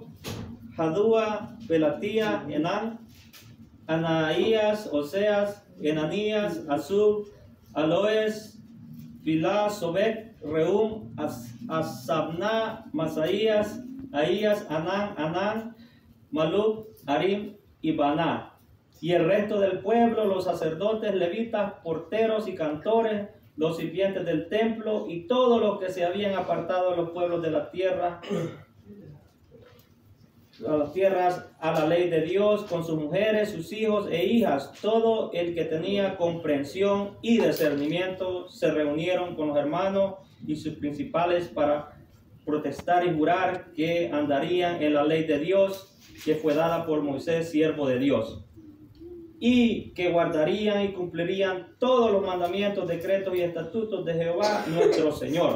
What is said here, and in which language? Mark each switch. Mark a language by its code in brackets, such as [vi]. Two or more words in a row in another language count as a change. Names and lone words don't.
[es] Jadúa, Pelatía, Enán, Anaías, Oseas, Enanías, Azub, Aloes, Filá, Sobek, Reum, Asabná, Masaías, Ahías, Anán, Maluc, Arim y Baná. Y el resto del pueblo, los sacerdotes, levitas, porteros y cantores, los sirvientes del templo y todos los que se habían apartado de los pueblos de la tierra, a las tierras, a la ley de Dios, con sus mujeres, sus hijos e hijas, todo el que tenía comprensión y discernimiento, se reunieron con los hermanos y sus principales para protestar y jurar que andarían en la ley de Dios, que fue dada por Moisés, siervo de Dios, y que guardarían y cumplirían todos los mandamientos, decretos y estatutos de Jehová nuestro Señor.